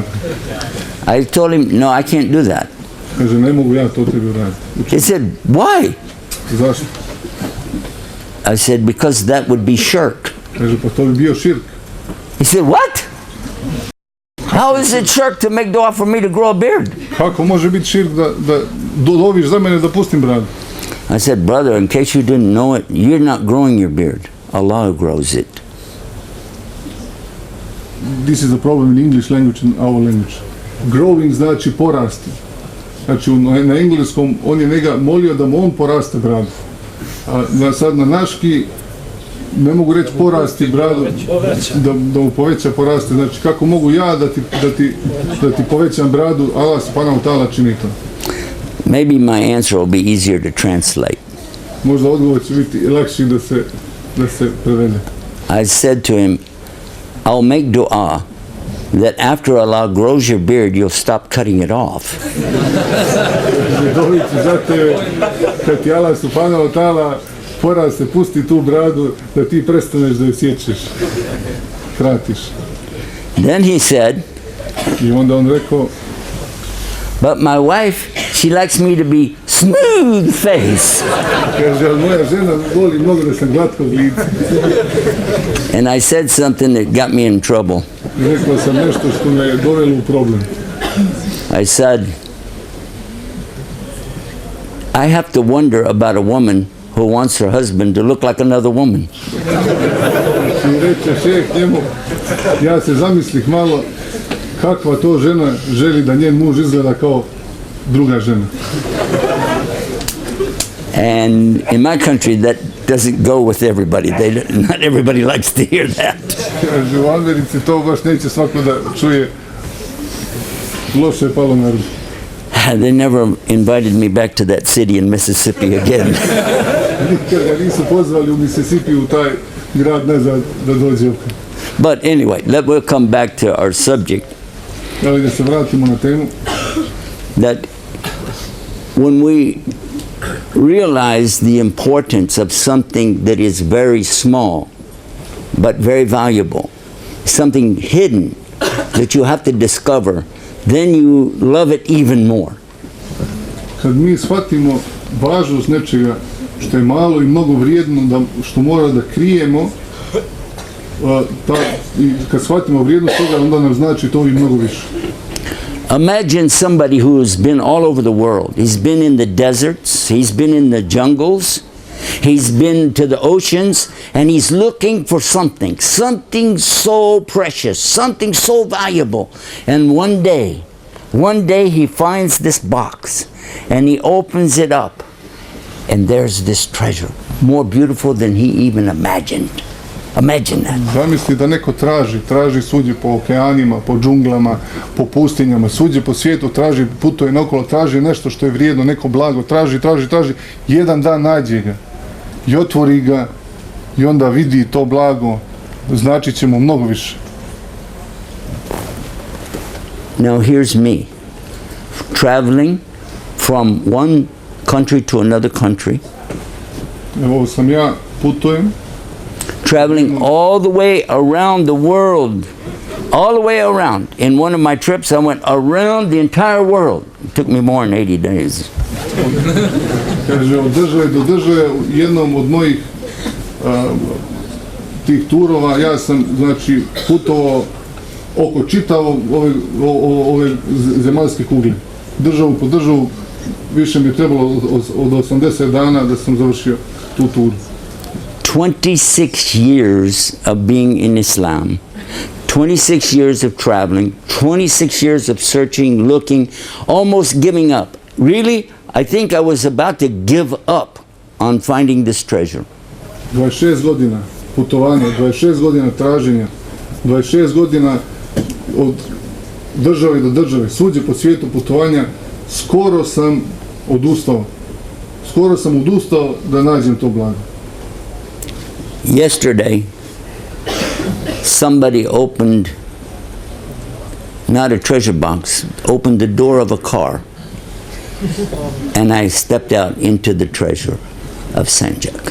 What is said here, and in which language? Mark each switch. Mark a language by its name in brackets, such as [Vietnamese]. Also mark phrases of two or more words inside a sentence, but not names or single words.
[English] I told him, no, I can't do that. [Bosnian] Kaže, ne mogu ja to tebi uraditi. [English] He said, why? [Bosnian] Zašto? [English] I said, because that would be shirk. Kaže, pa to bi bio širk. He said, what? How is it shirk to make dua for me to grow a beard? [Bosnian] Kako može biti širk da doviš za mene da pustim bradu? [English] I said, brother, in case you didn't know it, you're not growing your beard. Allah grows it. This is a problem in English language and our language. [Bosnian] Growing znači porasti. Znači na engleskom on je njega molio da mu on poraste bradu. A sad na naški ne mogu reći porasti bradu, da mu poveća poraste. Znači kako mogu ja da ti povećam bradu, Allah [Arabic] سبحانه وتعالى [Bosnian] čini to. [English] Maybe my answer will be easier to translate. [Bosnian] Možda odgovor će biti lakši da se prevede. [English] I said to him, I'll make dua that after Allah grows your beard, you'll stop cutting it off. [Bosnian] Doviću za tebe, kad ti Allah [Arabic] سبحانه وتعالى [Bosnian] poraste, pusti tu bradu, da ti prestaneš da je sjećeš, kratiš. [English] Then he said, [Bosnian] I onda on rekao, [English] but my wife, she likes me to be smooth face. [Bosnian] kaže, ali moja žena voli mnogo da sam glatkog lica. [English] And I said something that got me in trouble. [Bosnian] I rekao sam nešto što me je dovelo u problem. [English] I said, I have to wonder about a woman who wants her husband to look like another woman. [Bosnian] I reče šejh njemu, ja se zamislih malo kakva to žena želi da njen muž izgleda kao druga žena. [English] And in my country that doesn't go with everybody. Not everybody likes to hear that. [Bosnian] Kaže, u Americi to baš neće svako da čuje, loše je palo na ruku. [English] They never invited me back to that city in Mississippi again. [Bosnian] Nikad ga nisu pozvali u Mississippi u taj grad nazad da dođe opet. [English] But anyway, we'll come back to our subject. [Bosnian] Ali da se vratimo na temu. [English] That when we realize the importance of something that is very small but very valuable, something hidden that you have to discover, then you love it even more. [Bosnian] Kad mi shvatimo važnost nečega što je malo i mnogo vrijedno, što mora da krijemo, i kad shvatimo vrijednost toga, onda nam znači to i mnogo više. [English] Imagine somebody who's been all over the world. He's been in the deserts, he's been in the jungles, He's been to the oceans, and he's looking for something so precious, something so valuable. And one day he finds this box, and he opens it up, and there's this treasure, more beautiful than he even imagined. Imagine that. [Bosnian] Zamisli da neko traži suđe po okeanima, po džunglama, po pustinjama, suđe po svijetu, traži, putuje naokolo, traži nešto što je vrijedno, neko blago, traži, jedan dan nađe ga i otvori ga i onda vidi to blago, znači će mu mnogo više. [English] Now here's me, traveling from one country to another country. [Bosnian] Evo sam ja, putujem, [English] traveling all the way around the world, all the way around. In one of my trips, I went around the entire world. It took me more than 80 days. [Bosnian] Kaže, od države do države, jednom od mojih tih turova, ja sam, znači, putovao oko čitavog ove zemaljske kugle. Državu po državu, više mi je trebalo od 80 dana da sam završio tu turu. [English] 26 years of being in Islam, 26 years of traveling, 26 years of searching, looking, almost giving up. Really, I think I was about to give up on finding this treasure. [Bosnian] 26 godina putovanja, 26 godina traženja, 26 godina od države do države, svuđe po svijetu putovanja, skoro sam odustao da nađem to blago. [English] Yesterday, somebody opened, not a treasure box, opened the door of a car, and I stepped out into the treasure of Sandžak.